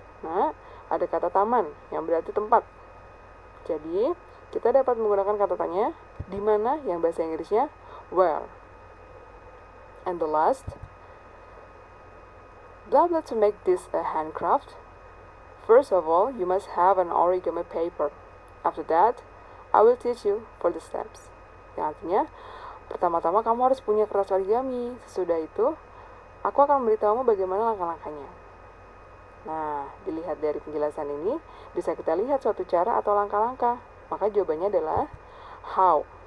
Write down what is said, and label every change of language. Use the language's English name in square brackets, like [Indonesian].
[Indonesian] Nah, ada kata taman yang berarti tempat. Jadi, kita dapat menggunakan kata tanya di mana yang bahasa Inggrisnya where. [English] And the last, blah blah to make this a handcraft. First of all, you must have an origami paper. After that, I will teach you for the steps. [Indonesian] Yang artinya, pertama-tama kamu harus punya kertas origami. Sesudah itu, aku akan memberitahumu bagaimana langkah-langkahnya. Nah, dilihat dari penjelasan ini, bisa kita lihat suatu cara atau langkah-langkah. Maka jawabannya adalah how.